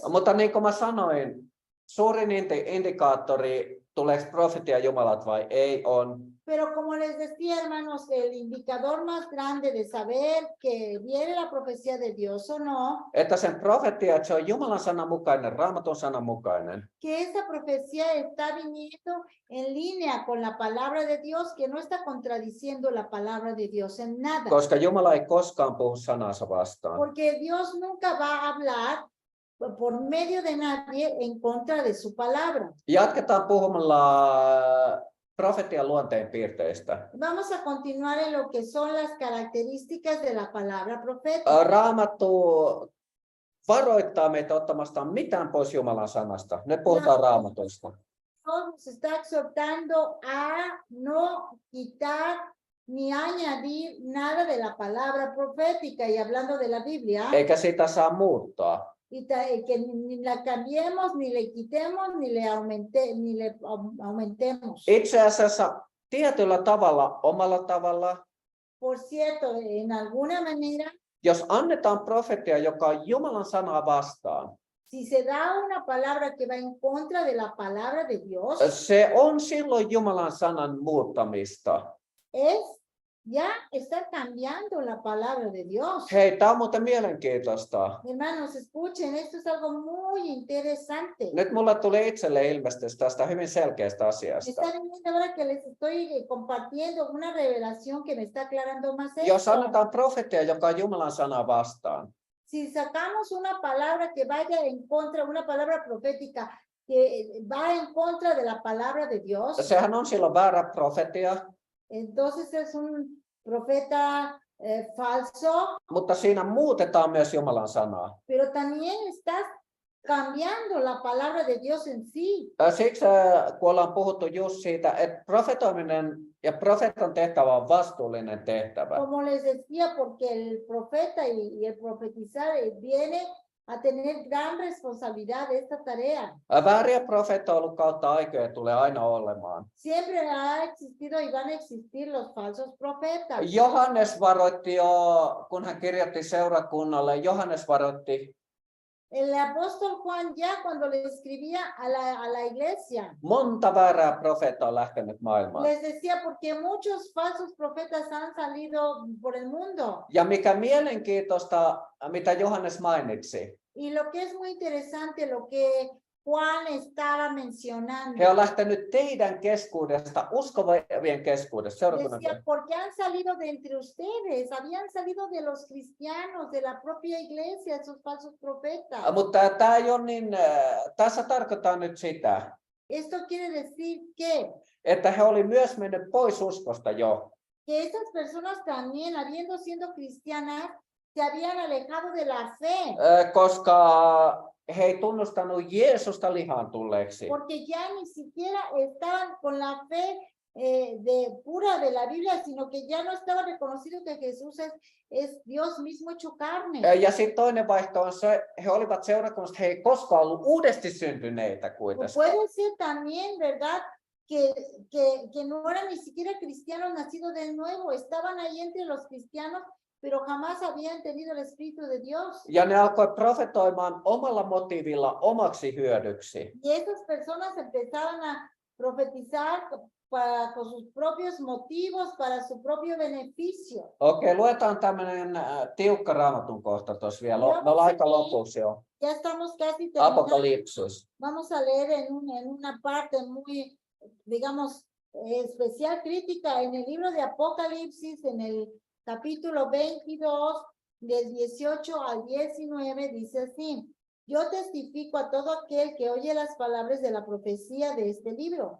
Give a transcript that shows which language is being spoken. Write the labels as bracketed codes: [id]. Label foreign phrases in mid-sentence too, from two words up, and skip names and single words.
[fi] Mutta niin kuin mä sanoin, suurin indikaattori, tuleeko profetia Jumalalta vai ei, on [es] Pero como les decía, hermanos, el indicador más grande de saber que viene la profecía de Dios o no, [fi] että sen profetia, että se on Jumalan sanan mukainen, Raamatun sanan mukainen. [es] que esa profecía está viniendo en línea con la palabra de Dios, que no está contradiciendo la palabra de Dios en nada. [fi] Koska Jumala ei koskaan puhu sanansa vastaan. [es] Porque Dios nunca va a hablar por medio de nadie en contra de su palabra. [fi] Jatketaan puhumalla profetian luonteenpiirteistä. [es] Vamos a continuar en lo que son las características de la palabra profética. [fi] Raamattu varoittaa meitä ottamasta mitään pois Jumalan sanasta. Nyt puhutaan Raamatusta. [es] Nos está exhortando a no quitar ni añadir nada de la palabra profética, y hablando de la Biblia, [fi] Eikä sitä saa muuttaa. [es] y que ni la cambiemos, ni le quitemos, ni le aumentemos. [fi] Itse asiassa tietyllä tavalla, omalla tavalla, [es] Por cierto, en alguna manera, [fi] jos annetaan profetia, joka on Jumalan sanaa vastaan, [es] si se da una palabra que va en contra de la palabra de Dios, [fi] se on silloin Jumalan sanan muuttamista. [es] ya está cambiando la palabra de Dios. [fi] Hei, tämä on muuten mielenkiintoista. [es] Hermanos, escuchen, esto es algo muy interesante. [fi] Nyt mulle tuli itselle ilmestys tästä hyvin selkeästä asiasta. [es] Está viniendo ahora que les estoy compartiendo una revelación que me está aclarando más [fi] Jos [es] esto. [fi] annetaan profetia, joka on Jumalan sanaa vastaan, [es] Si sacamos una palabra que vaya en contra, una palabra profética que va en contra de la palabra de Dios, [fi] sehän on silloin väärä profetia, [es] entonces es un profeta falso, [fi] mutta siinä muutetaan myös Jumalan sanaa. [es] pero también estás cambiando la palabra de Dios en sí. [fi] Siksi kun ollaan puhuttu just siitä, että profetoiminen ja profeetan tehtävä on vastuullinen tehtävä. [es] Como les decía, porque el profeta y el profetizar viene a tener gran responsabilidad de esta tarea. [fi] Vääriä profeettoja on ollut kautta aikoja ja tulee aina olemaan. [es] Siempre ha existido y van a existir los falsos profetas. [fi] Johannes varoitti jo, kun hän kirjoitti seurakunnalle, Johannes varoitti [es] El apóstol Juan ya cuando le escribía a la iglesia, [fi] monta väärää profeettaa on lähtenyt maailmaan. [es] les decía porque muchos falsos profetas han salido por el mundo. [fi] Ja mikä mielenkiintoista, mitä Johannes mainitsi, [es] Y lo que es muy interesante, lo que Juan estaba mencionando, [fi] he on lähtenyt teidän keskuudesta, uskovien keskuudesta, seurakunnan [es] decía, porque han salido de entre ustedes, habían salido de los cristianos, de la propia iglesia, esos falsos profetas. [fi] Mutta tämä ei ole niin, tässä tarkoittaa nyt sitä, [es] Esto quiere decir que [fi] että he oli myös mennyt pois uskosta jo. [es] esas personas también, habiendo sido cristianas, se habían alejado de la fe. [fi] Koska he ei tunnustanut Jeesusta lihaan tulleeksi. [es] Porque ya ni siquiera estaban con la fe pura de la Biblia, sino que ya no estaba reconocido que Jesús es Dios mismo hecho carne. [fi] Ja sitten toinen vaihto on se, he olivat seurakunnasta, he ei koskaan ollut uudesti syntyneitä [es] O [fi] kuitenkaan. [es] puede ser también, ¿verdad? Que no eran ni siquiera cristianos nacidos de nuevo, estaban ahí entre los cristianos, pero jamás habían tenido el Espíritu de Dios. [fi] Ja ne alkoi profetoimaan omalla motiivilla omaksi hyödyksi. [es] Y esas personas empezaron a profetizar con sus propios motivos, para su propio beneficio. [fi] Okei, luetaan tämmöinen tiukka Raamatun kohta tuossa vielä. Me ollaan aika lopuksi jo. [es] Ya estamos casi terminando. Apokalipsis. Vamos a leer en una parte muy, digamos, especial crítica en el libro de Apocalipsis, en el capítulo 22, del 18 al 19, dice así: yo testifico a todo aquel que oye las palabras de la profecía de este libro.